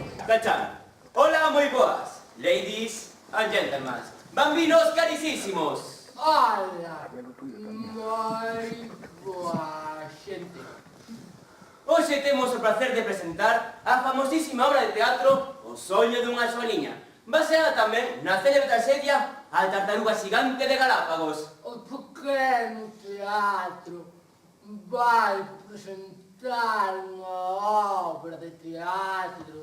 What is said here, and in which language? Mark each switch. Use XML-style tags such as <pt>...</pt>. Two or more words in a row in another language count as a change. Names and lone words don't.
<gl>Tachan. Hola, moi boas.</gl> <en>Ladies and gentlemen.</en> <it>Bambinos caricísimos.</it> <gl>Hola, moi boa xente. Hoxe temos o placer de presentar a famosísima obra de teatro O soño dunha soaliña, baseada tamén na célebre traxedia A tartaruga xigante de Galápagos. O pequeno teatro vai presentar unha obra de teatro.</gl>